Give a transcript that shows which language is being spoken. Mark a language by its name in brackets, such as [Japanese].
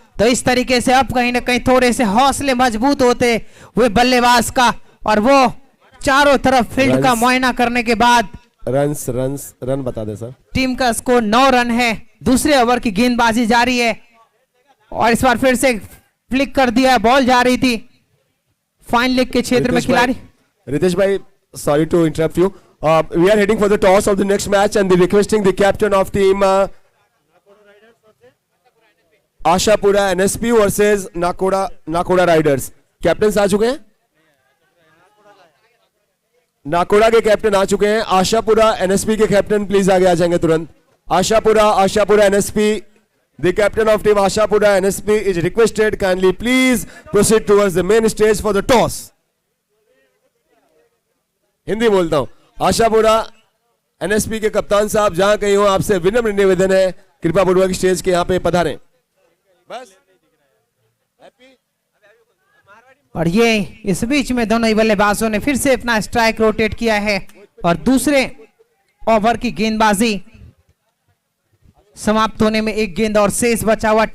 [Hindi] तो इस तरीके से अब कहीं ना कहीं थोड़े से हौसले मजबूत होते हुए बल्लेबाज का, और वो चारों तरफ फील्ड का मुआयना करने के बाद रन बता दे सर। टीम का स्कोर 9 रन है। दूसरे ओवर की गेंदबाजी जारी है, और इस बार फिर से फ्लिक कर दिया, बॉल जा रही थी फाइन लेग के क्षेत्र में खिलाड़ी। [English] रितेश भाई, sorry to interrupt you. We are heading for the toss of the next match and requesting the captain of team Ashapura NSP versus Nakoda Riders. [Hindi] Captains आ चुके हैं? नाकोड़ा के कैप्टन आ चुके हैं। आशापुरा NSP के कैप्टन प्लीज आगे आ जाएंगे तुरंत। [English] Ashapura NSP, the captain of team Ashapura NSP is requested kindly please proceed towards the main stage for the toss. [Hindi] Hindi बोलता हूं। आशापुरा NSP के कप्तान साहब, जहां कहीं हो, आपसे विनम्र निवेदन है, कृपा पूर्वक स्टेज के यहां पे पधारें। बस। और ये इस बीच में दोनों ही बल्लेबाजों ने फिर से अपना स्ट्राइक रोटेट किया है, और दूसरे ओवर की गेंदबाजी समाप्त होने में 1 गेंद और शेष बचा हुआ।